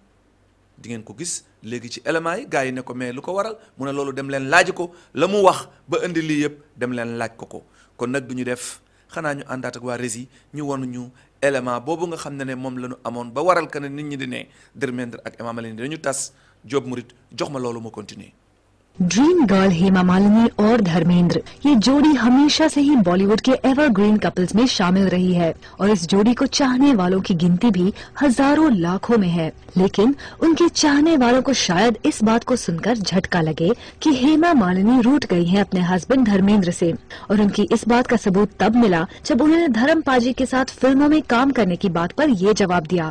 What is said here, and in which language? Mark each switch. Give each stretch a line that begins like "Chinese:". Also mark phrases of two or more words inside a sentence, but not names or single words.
Wolof: di ngeen ko gis léegi ci éléments yi gars yi ne ko mais lu ko waral mu ne loolu dem leen laaj ko la mu wax ba indi lii yëpp dem leen laaj ko kon nag du ñu def xanaa ñu àndaat ak waa Rési ñu won ñu élément boobu nga xam ne moom la ñu amoon ba waral que ne nit ñi di ne Dermendre ak Emma Malini dañu tas Diop Murit jox ma loolu ma continuer
Hindi: ड्रीम गर्ल हेमा मालिनी और धर्मेंद्र, ये जोड़ी हमेशा से ही बॉलीवुड के
English: evergreen couples
Hindi: में शामिल रही है और इस जोड़ी को चाहने वालों की गिनती भी हजारों लाखों में है। लेकिन उनके चाहने वालों को शायद इस बात को सुनकर झटका लगे कि हेमा मालिनी रूठ गई हैं अपने हस्बैंड धर्मेंद्र से, और उनकी इस बात का सबूत तब मिला जब उन्होंने धर्म पाजी के साथ फिल्मों में काम करने की बात पर ये जवाब दिया।